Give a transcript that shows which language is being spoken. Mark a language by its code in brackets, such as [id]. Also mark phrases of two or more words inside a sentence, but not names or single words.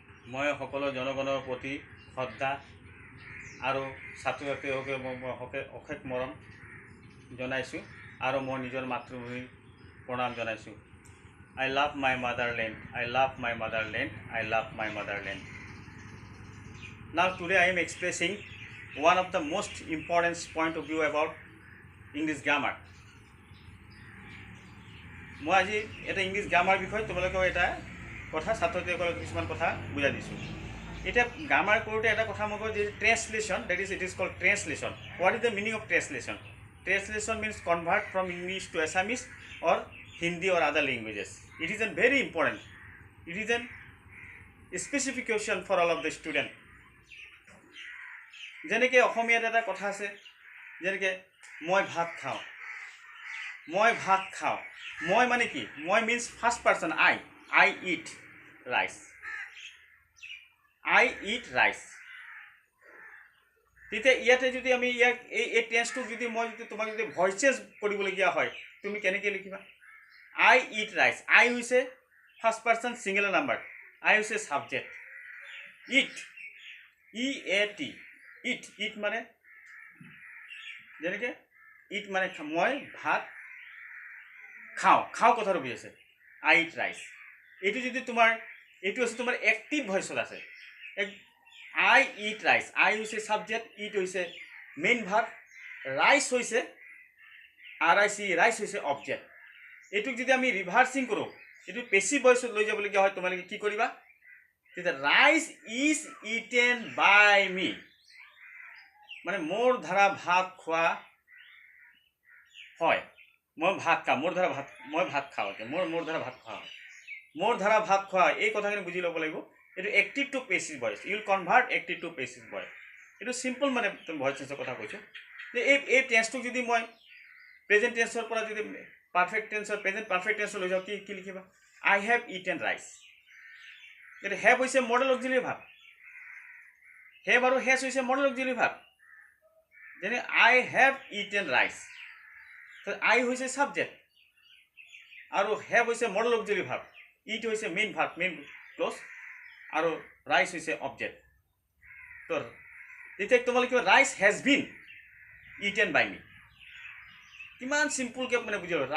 [as] মই সকলো জনগণৰ প্ৰতি শ্ৰদ্ধা আৰু ছাত্ৰ ছাত্ৰীসকলে অশেষ মৰম জনাইছোঁ আৰু মই নিজৰ মাতৃভূমিক প্ৰণাম জনাইছোঁ। [en] I love my motherland. I love my motherland. I love my motherland. Now today I am expressing one of the most important point of view about English grammar. [as] মই আজি এটা ইংলিছ গ্ৰামাৰ বিষয়ে তোমালোকক এটা কথা ছাত্ৰছাত্ৰীসকলক কিছুমান কথা বুজাই দিছোঁ। এতিয়া গ্ৰামাৰ কৰোঁতে এটা কথা মই কওঁ যে ট্ৰেন্সলেশ্যন, [en] that is it is called translation. what is the meaning of translation? Translation means convert from English to Assamese or Hindi or other languages. It is a very important. It is a specification for all of the student. [as] যেনেকৈ অসমীয়াত এটা কথা আছে, যেনেকৈ মই ভাত খাওঁ, মই ভাত খাওঁ। মই মানে কি? মই [en] means first person I eat rice. I eat rice. [as] তেতিয়া ইয়াতে যদি আমি ইয়াক এই টেন্সটোক যদি মই যদি তোমাক যদি ভইচেছ কৰিবলগীয়া হয়, তুমি কেনেকৈ লিখিবা? [en] I eat rice. [as] I হৈছে [en] first person singular number, [as] I হৈছে ছাবজেক্ট। ইট, EAT, ইট মানে যেনেকৈ ইট মানে মই ভাত খাওঁ কথাটো বুজি আছে। [en] I eat rice. [as] এইটো যদি তোমাৰ এইটো আছে তোমাৰ [en] active voice [as] আছে। [en] I eat rice. [as] I হৈছে ছাবজেক্ট, ইট হৈছে [en] main verb, [as] ৰাইচ হৈছে RIC, ৰাইচ হৈছে অবজেক্ট। এইটোক যদি আমি ৰিভাৰ্চিং কৰোঁ, এইটো [en] passive voice [as] লৈ যাবলগীয়া হয়, তোমালোকে কি কৰিবা? তেতিয়া [en] rice is eaten by me, [as] মানে মোৰ ধাৰা ভাত খোৱা হয়। মই ভাত খাওঁ, মই ভাত খাওঁ, মোৰ ধাৰা ভাত খোৱা হয়, মোৰ ধাৰা ভাত খোৱা হয়। এই কথাখিনি বুজি ল'ব লাগিব। [en] এইটো active to passive voice, you'll convert active to passive voice. [as] এইটো চিম্পল মানে [en] voice change [as] কথা কৈছোঁ। যে এই টেন্সটোক যদি মই [en] present tense [as] পৰা যদি [en] perfect tense present perfect tense [as] লৈ যাওঁ, কি লিখিবা? [en] I have eaten rice. [as] এইটো হেভ হৈছে [en] modal auxiliary verb, [as] হেভ আৰু হেজ হৈছে [en] modal auxiliary verb. [as] যেনে [en] I have eaten rice, [as] I হৈছে ছাবজেক্ট আৰু হেভ হৈছে [en] modal auxiliary verb, [as] ইট হৈছে [en] main verb, main clause, [as] আৰু ৰাইচ হৈছে অবজেক্ট। তো তেতিয়া তোমালোকে [en] rice has been eaten by me, [as] কিমান চিম্পুলকৈ মানে বুজি লওঁ।